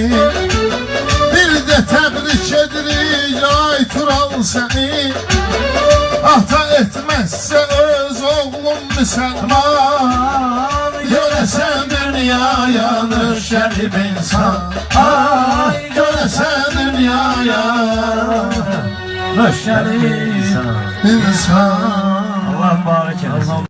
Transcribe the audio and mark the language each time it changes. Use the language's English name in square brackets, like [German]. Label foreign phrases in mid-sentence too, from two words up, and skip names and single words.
[Azerbaijani] Bir də təbrik edirik ay Tural səni, ata etməzsə öz oğlum müsəlman. Görəsən dünyaya hoş gelib insan. Ay görəsən dünyaya dünyaya Hoş geldin insan. insan. [Turkish] Allah mübarek eylesin.